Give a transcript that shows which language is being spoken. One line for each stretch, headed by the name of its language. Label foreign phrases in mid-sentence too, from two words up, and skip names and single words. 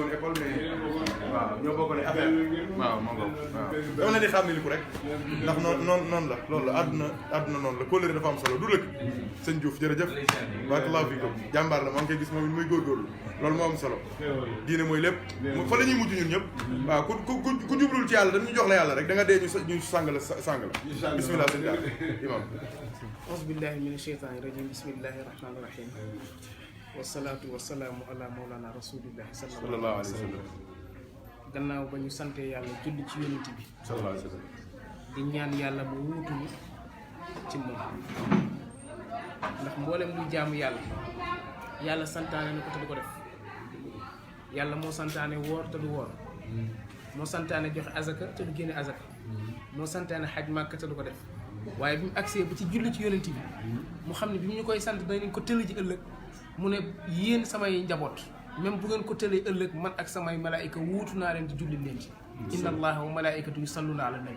Wolof: woon
French: école mais
Wolof: waaw ñoo bokkale affaire waaw ma ngoog waaw dama leen di xam ne li ko rek ndax noonu la loolu la àdduna noonu la kóllëre dafa am solo du lëkk sëñ Diouf jërëjëf
Arabic: بارك الله فيكم
Wolof: jàmbaar la maa ngi koy gis moom it muy góorgóorlu loolu moo am solo diine mooy lépp fa la ñuy mujj ñun ñëpp waaw ku jublul ci yàlla dañu jox la yàlla rek da nga dee ñu sàng la bismillah sëñ daal imam
Arabic: أعوذ بالله من الشيطان الرجيم بسم الله الرحمن الرحيم والصلاة والسلام على مولانا رسول الله صلى الله عليه وسلم
Wolof: gannaaw ba ñu sante yàlla julli ci yonent bi
Arabic: صلى الله عليه وسلم
Wolof: di ñaan yàlla mu wuutu ñu ci moom ndax mboolem luy jaamu yàlla santaane na ko te du ko def yàlla moo santaane woor te du woor moo santaane joxe azaka te du génne azaka moo santaane xaj màkka te du ko def waaye bi mu agsee ba ci julli ci yonent bi mu xam ne bi mu ñu koy sant danañ ko tële ji ëllëg mu ne yéen samay njaboot même bu ngeen ko tëlee ëllëg man ak samay malaayika wuutu naa leen di julli leen ci
Arabic: إن الله وملائكته يصلون على النبي